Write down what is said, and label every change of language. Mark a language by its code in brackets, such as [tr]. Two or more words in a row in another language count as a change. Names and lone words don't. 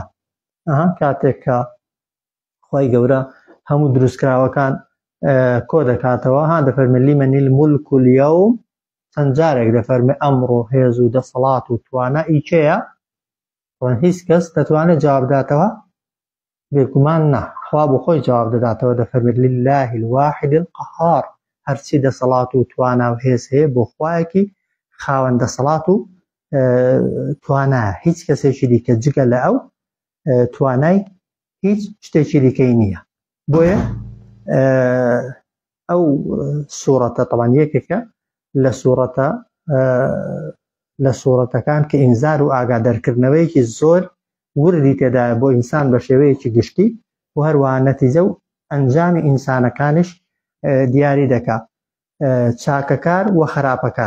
[ckb] کاتێک کە خوای گەورە هەموو دروستکراوەکان کۆ دەکاتەوە دەفەرمێ [ar] لیمەنی المولک اليوم، [ckb] چەند جارێک دەفەرمێ ئەمڕۆ هێز و دەسەڵات و توانە ئیکێیە، هیچ کەس دەتوانێت جواب بداتەوە؟ بێگومان نا، خوا بۆ خۆی جواب دەداتەوە، دەفەرمێت [ar] لله الواحد القهار، [ckb] هەرچی دەسەڵات و توانە و هێز هەیە بۆ خوایەکی خاوەن دەسەڵات و توانایە. هیچ کەسێکی دیکە جگە لە ئەو توانای هیچ شتێکی دیکەی نییە. بۆیە ئەو سوورەتە طبعاً یەکێکە لە سوورەتەکان کە ئینزار و ئاگادارکردنەوەیەکی زۆر وردی تێدایە بۆ ئینسان بە شێوەیەکی گشتی و هەروەها نەتیجە و ئەنجامی ئینسانەکانیش دیاری دەکا، چاکەکار و خراپەکار.